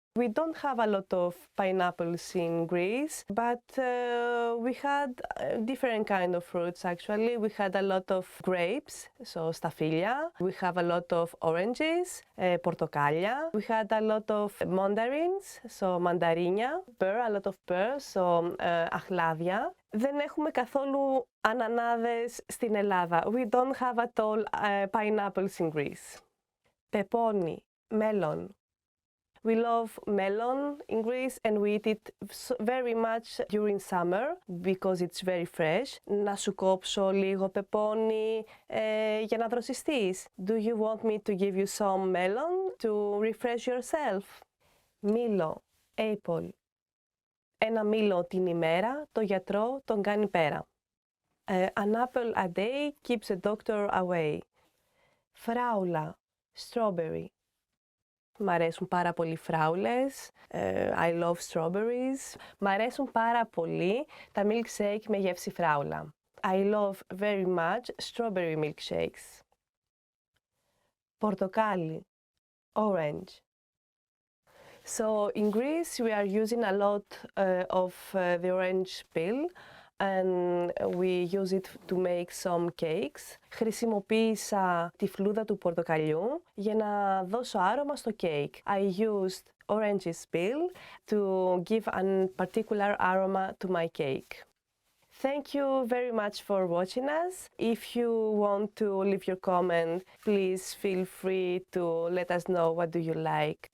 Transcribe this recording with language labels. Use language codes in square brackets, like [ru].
[en] We don't have a lot of pineapples in Greece, but we had different kind of fruits actually. We had a lot of grapes, so staphylia. We have a lot of oranges, portokalia. We had a lot of mandarins, so mandarinha. A lot of pears, so αχλάδια. [el] Δεν έχουμε καθόλου ανανάδες στην Ελλάδα. [en] We don't have at all pineapples in Greece. Peponi, melon. We love melon in Greece and we eat it very much during summer because it's very fresh. [el] Να σου κόψω λίγο πεπόνι για να δροσιστείς. [en] Do you want me to give you some melon to refresh yourself? [el] Μήλο, apple. Ένα μήλο την ημέρα, το γιατρό τον κάνει πέρα. [en] An apple a day keeps a doctor away. Φράουλα, strawberry. [el] Μ' αρέσουν πάρα πολύ φράουλες. [en] I love strawberries. [el] Μ' αρέσουν πάρα πολύ τα milkshake με γεύση φράουλα. [en] I love very much strawberry milkshakes. Πορτοκάλι, orange. So in Greece we are using a lot of the orange peel and we use it to make some cakes. [el] Χρησιμοποίησα τη φλούδα του πορτοκαλιού για να δώσω άρωμα στο cake. [en] I used orange peel to give a particular aroma to my cake. Thank you very much for watching us. If you want to leave your comment, please feel free to let us know what do you like.